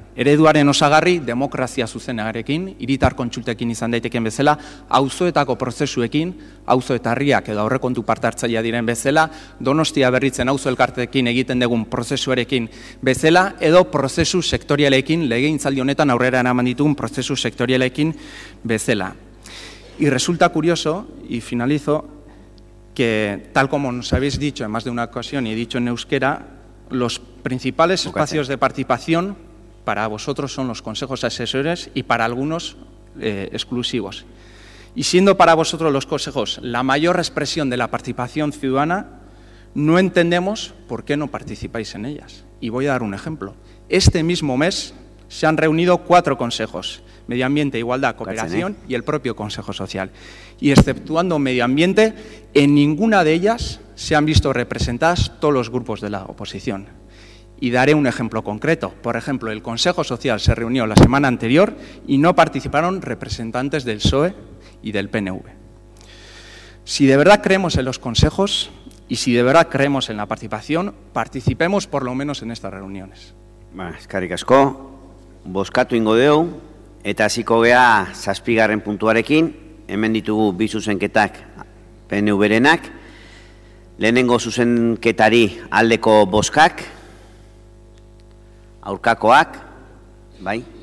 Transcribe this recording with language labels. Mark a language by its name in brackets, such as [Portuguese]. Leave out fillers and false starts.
[Basque] Ereduaren osagarri demokrazia zuzenarekin, hiritar kontsultekin izan daiteken bezala, auzoetako prozesuekin, auzo eta herriak edo aurrekontu parte hartzailea diren bezala, Donostia berritzen auzo elkarteekin egiten dugun prozesuarekin bezala, edo prozesu sektorialekin, legegintzaldi honetan aurrera eraman ditugun prozesu sektorialekin bezala. [Spanish] Y resulta curioso, y finalizo, que tal como nos habéis dicho en más de una ocasión y he dicho en euskera, los principales espacios de participación para vosotros son los consejos asesores y para algunos exclusivos. Y siendo para vosotros los consejos la mayor expresión de la participación ciudadana, no entendemos por qué no participáis en ellas. Y voy a dar un ejemplo. Este mismo mes se han reunido 4 consejos: Medio Ambiente, Igualdad, Cooperación y el propio Consejo Social. Y exceptuando Medio Ambiente, en ninguna de ellas se han visto representadas todos los grupos de la oposición. Y daré un ejemplo concreto. Por ejemplo, el Consejo Social se reunió la semana anterior y no participaron representantes del PSOE y del PNV. Si de verdad creemos en los consejos y si de verdad creemos en la participación, participemos por lo menos en estas reuniones. [Basque] Eskerrik asko, bozkatu ingo deu, eta hasiko gea 7. puntuarekin, hemen ditugu 2 zuzenketak PNV-renak, lehenengo zuzenketari aldeko bozkak, aurkakoak, bai?